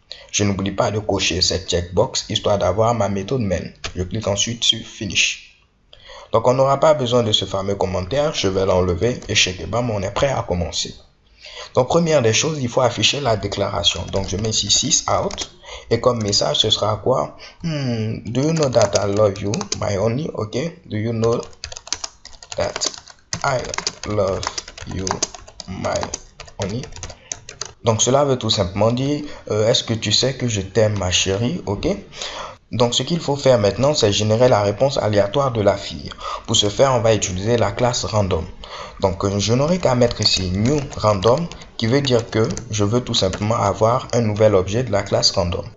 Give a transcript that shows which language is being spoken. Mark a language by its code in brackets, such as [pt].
[fr] Je n'oublie pas de cocher cette checkbox histoire d'avoir ma méthode main. Je clique ensuite sur Finish. Donc on n'aura pas besoin de ce fameux commentaire, je vais l'enlever et check bam, on est prêt à commencer. Donc première des choses, il faut afficher la déclaration. Donc je mets ici 6 out et comme message ce sera quoi? [en] Do you know that I love you, my honey? Ok, do you know that I love you, my honey? [fr] Donc cela veut tout simplement dire est-ce que tu sais que je t'aime ma chérie? Ok. Donc ce qu'il faut faire maintenant, c'est générer la réponse aléatoire de la fille. Pour ce faire, on va utiliser la classe random. Donc je n'aurai qu'à mettre ici new random, qui veut dire que je veux tout simplement avoir un nouvel objet de la classe random.